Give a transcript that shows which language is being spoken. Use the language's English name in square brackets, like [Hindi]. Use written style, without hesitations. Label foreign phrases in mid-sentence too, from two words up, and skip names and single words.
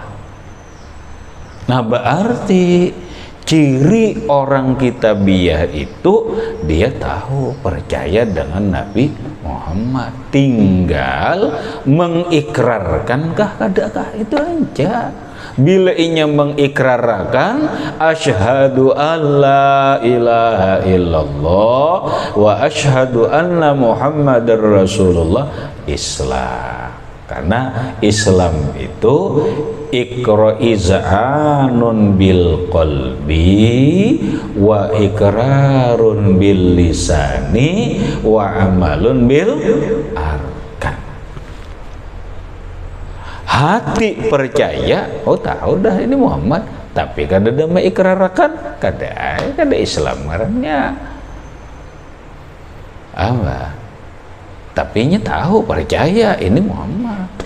[Banjar] Nah berarti ciri orang kitabiah itu dia tahu percaya dengan Nabi Muhammad, tinggal mengikrarkankah kadakah itu aja. Bila inya mengikrarkan [Arabic] أشهد أن لا إله إلا الله وأشهد أن محمدا رسول الله, [Banjar] Islam. Karena Islam itu [Arabic] إقرار بالقلب وإقرار باللسان وعمل بالأركان. [Banjar] Hati percaya, oh tahu dah ini Muhammad, tapi kada ada mengikrarkan, kada Islam ngarannya. Apa? Tapi nya tahu percaya ini Muhammad.